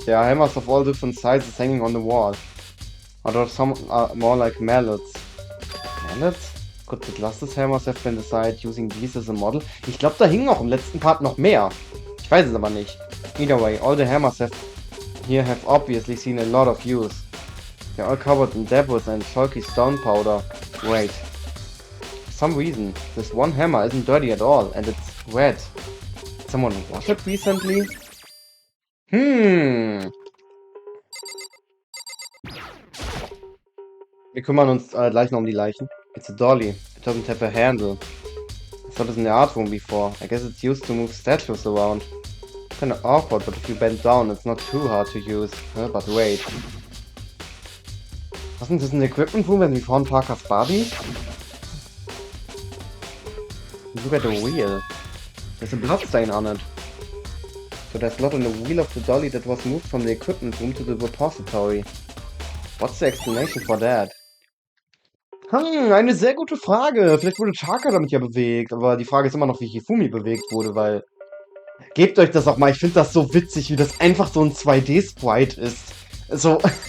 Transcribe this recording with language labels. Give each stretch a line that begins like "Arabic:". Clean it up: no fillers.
English: There are hammers of all different sizes hanging on the wall. Although some are more like mallets. Mallets? Could the glasses hammers have been decided using these as a model?
German: Ich glaube, da hingen auch im letzten Part noch mehr. Ich weiß es aber nicht.
English: Either way, all the hammers here have obviously seen a lot of use. They're all covered in debris and chalky stone powder. Wait. For some reason, this one hammer isn't dirty at all, and it's red. Did someone wash it recently?
German: Wir kümmern uns gleich noch um die Leichen.
English: It's a dolly. It doesn't have a handle. I saw this in the art room before. I guess it's used to move statues around. Kinda awkward, but if you bend down, it's not too hard to use. But wait. Wasn't this in the equipment room when we found Parker's body? Look at the wheel. There's a bloodstain on it. So there's blood on the wheel of the dolly that was moved from the equipment room to the repository. What's the explanation for that?
German: Eine sehr gute Frage. Vielleicht wurde Taka damit ja bewegt, aber die Frage ist immer noch, wie Hifumi bewegt wurde, weil... Gebt euch das auch mal, ich finde das so witzig, wie das einfach so ein 2D-Sprite ist. So...